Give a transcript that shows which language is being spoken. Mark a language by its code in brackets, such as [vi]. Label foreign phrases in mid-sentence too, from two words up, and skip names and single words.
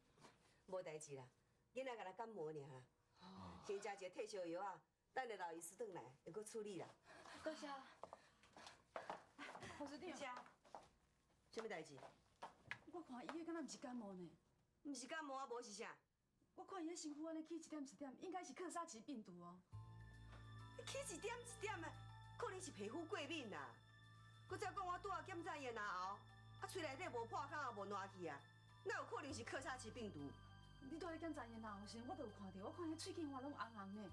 [nan] 无代志啦，囡仔甲他感冒尔啦。先食一个退烧药啊，等下老医师转来会搁处理啦。多谢。副处长，什么代志？我看伊个敢若毋是感冒呢。毋是感冒啊，无是啥？我看伊个身躯安尼起一点一点，应该是克萨奇病毒哦。起一点一点的，可能是皮肤过敏啦。佮再讲我拄仔检查验后，啊喙内底无破口也无烂去啊，哪有可能是克萨奇病毒？你拄咧检查验后时，我都有看到，我看伊喙齿花拢红红的。